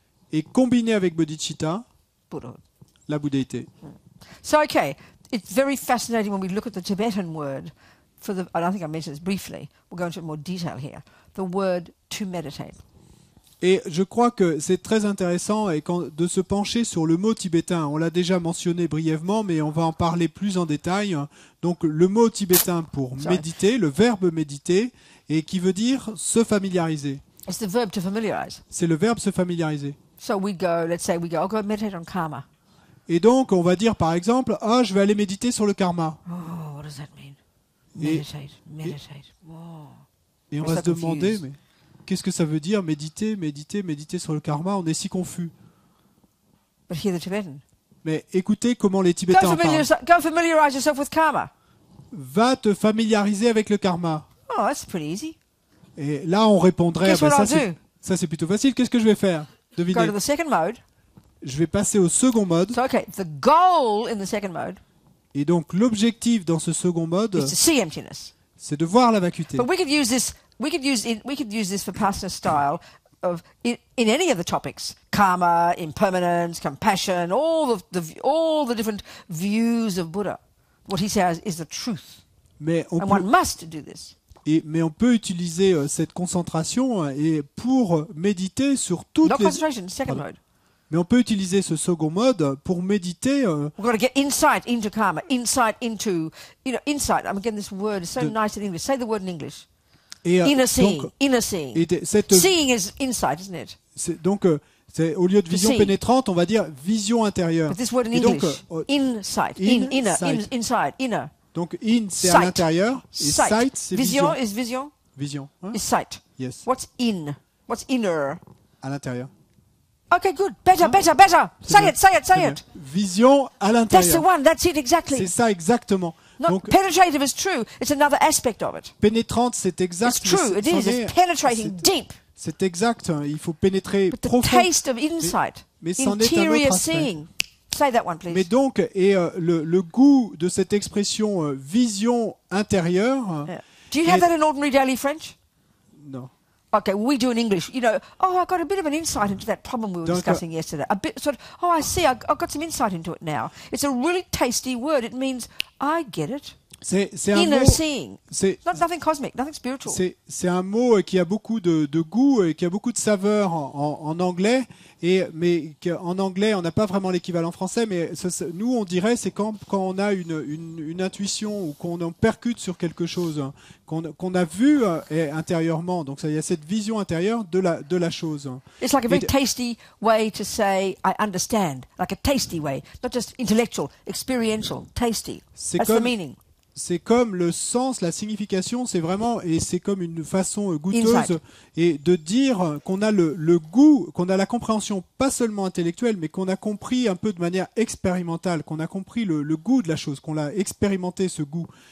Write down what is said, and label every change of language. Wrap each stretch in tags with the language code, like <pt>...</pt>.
<fr>Et combiner avec bodhicitta, la bouddhéité.</fr> <en>So, okay, it's very fascinating when we look at the Tibetan word for the, I don't think I mentioned this briefly, we'll go into more detail here, the word to meditate.</en> <fr>Et je crois que c'est très intéressant de se pencher sur le mot tibétain. On l'a déjà mentionné brièvement, mais on va en parler plus en détail. Donc le mot tibétain pour méditer, le verbe méditer, et qui veut dire se familiariser.</fr> <en>It's the verb to familiarize.</en> <fr>C'est le verbe se familiariser.</fr> <en>So let's say we go, I'll go meditate on karma.</en> <fr>Et donc on va dire par exemple, je vais aller méditer sur le karma.</fr> <en>Oh, what does that mean? Meditate. Oh.</en> <fr>Et on va se demander, mais qu'est-ce que ça veut dire méditer sur le karma? On est si confus.</fr> <en>But hear the Tibetan.</en> <fr>Mais écoutez comment les Tibétains parlent.</fr> <en>Go familiarize yourself with karma.</en> <fr>Va te familiariser avec le karma.</fr> <en>Oh, that's pretty easy.</en> <fr>Et là, on répondrait, ça c'est plutôt facile. Qu'est-ce que je vais faire? Devinez.</fr> <en>Go to the second mode.</en> <fr>Je vais passer au second mode.</fr> <en>So, okay, the goal in the second mode.</en> <fr>Et donc l'objectif dans ce second mode,</fr> <en>is to see emptiness.</en> <fr>C'est de voir la vacuité.</fr> <en>But we could use this. We could use this Vipassana style of in any of the topics: karma, impermanence, compassion, all the different views of Buddha. What he says is the truth, one must do this.</en> <fr>Mais on peut utiliser cette concentration pour méditer sur toutes les.</fr> <en>Concentration, second mode.</en> <fr>Mais on peut utiliser ce second mode pour méditer.</fr> <en>We've got to get insight into karma, insight into, insight. Again, this word is so nice in English. Say the word in English. Inner seeing. Inner seeing. Seeing is insight, isn't it?</en> <fr>Donc, au lieu de vision pénétrante, on va dire vision intérieure.</fr> <en>But this word in English, insight, inside, inner.</en> <fr>Donc, c'est à l'intérieur. Et sight, c'est vision.</fr> <en>Is vision.</en> <fr>Vision. Hein?</fr> <en>Is sight. Yes. What's in? What's inner?</en> <fr>À l'intérieur.</fr> <en>Okay, good. Better. Say it.</en> <fr>Vision à l'intérieur.</fr> <en>That's the one. That's it exactly.</en> <fr>C'est ça exactement. Donc,</fr> <en>penetrative is true. It's another aspect of it.</en> <fr>Pénétrante, c'est exact.</fr> <en>It's true. It is. It's penetrating deep.</en> <fr>C'est exact. Il faut pénétrer profond.</fr> <en>But the taste of insight,</en> <fr>mais c'en est un autre aspect.</fr> <en>Seeing. Say that one, please.</en> <fr>Mais donc, le goût de cette expression vision intérieure.</fr> <en>Yeah. Do you have that in ordinary daily French? No. Okay, we do in English. I got a bit of an insight into that problem we were discussing yesterday. A bit I see. I've got some insight into it now. It's a really tasty word. It means I get it.</en> <fr>C'est</fr> <en>inner</en> <fr>un mot,</fr> <en>seeing. Nothing cosmic, nothing spiritual.</en> <fr>C'est un mot qui a beaucoup de goût et qui a beaucoup de saveur en anglais. Mais en anglais, on n'a pas vraiment l'équivalent français. Mais nous, on dirait, c'est quand on a une intuition ou qu'on en percute sur quelque chose qu'on a vu intérieurement. Donc il y a cette vision intérieure de la chose.</fr> <en>It's like a very tasty way to say I understand, like a tasty way, not just intellectual, experiential, tasty. That's the meaning.</en> <fr>C'est comme le sens, la signification, c'est vraiment, et c'est comme une façon goûteuse et de dire qu'on a le goût, qu'on a la compréhension pas seulement intellectuelle, mais qu'on a compris un peu de manière expérimentale, qu'on a compris le goût de la chose, qu'on l'a expérimenté ce goût.</fr>